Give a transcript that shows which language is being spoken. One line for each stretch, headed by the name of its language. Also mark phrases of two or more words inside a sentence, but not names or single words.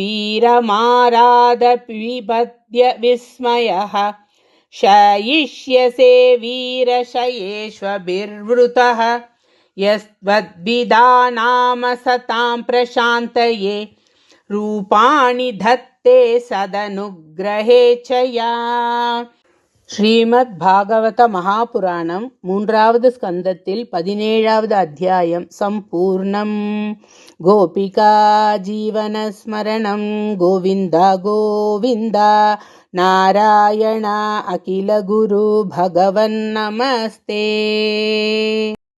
Sanskrit: वीरमाराधपिबध्य विस्मयः शयिष्यसे वीरशयेष्वभिर्वृतः यस्त्वद्भिदानाम सतां प्रशान्तये रूपाणि धत्ते सदनुग्रहेच्छया.
Tamil: ஸ்ரீமத் பாகவத மகாபுராணம் 3வது ஸ்கந்தத்தில் 17வது அத்தியாயம் சம்பூர்ணம்.
Sanskrit: गोपिका जीवनस्मरणं गोविन्दा गोविन्दा नारायण अखिल गुरु भगवन् नमस्ते.